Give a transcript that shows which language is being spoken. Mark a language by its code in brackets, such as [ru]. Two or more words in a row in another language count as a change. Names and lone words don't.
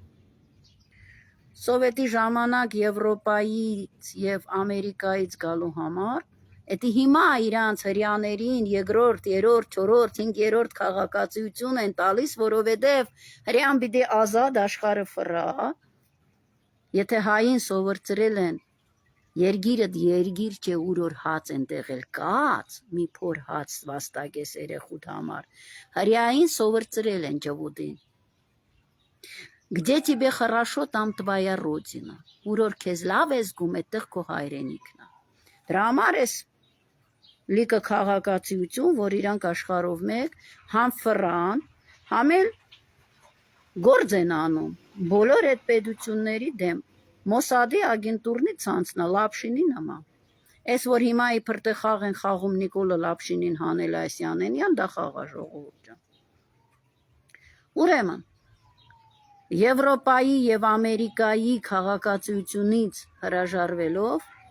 [hy] Սովետի ժամանակ Եվրոպայից և Ամերիկայից գալու համար, Էդի հիմա իրանց հրեաներին երկրորդ, երրորդ, չորրորդ, 5-րդ քաղաքացիություն են տալիս, որովհետև հրեան պիտի ազատ աշխարհը ֆռա, եթե հային սովորցրել են երգիրդ երգիր չէ ուր որ հաց են տեղել կաց, մի փոր հաց վաստակես երեխուդ համար, հրեային սովորցրել են ջհուդին։ [ru] Где тебе хорошо, там твоя родина, [hy] ուր որ քեզ լավ ես զգում, այդտեղ քո հայրենիքն է։ Դրա համար էս լիքը քաղաքացիություն, որ իրանք աշխարհով մեկ համ ֆռան, համ էլ գործ են անում բոլոր այդ պետությունների դեմ։ Մոսադի ագենտուրնի ցանցնա Լապշինի նման։ Այս որ հիմա իբր թե խաղ են խաղում Նիկոլը Լապշինին հանել Այսյանենյան, դա խաղա ժողովուրդ ջան։ Ուրեմն Եվրոպայի եւ Ամերիկայի քաղաքացիությունից հրաժարվելով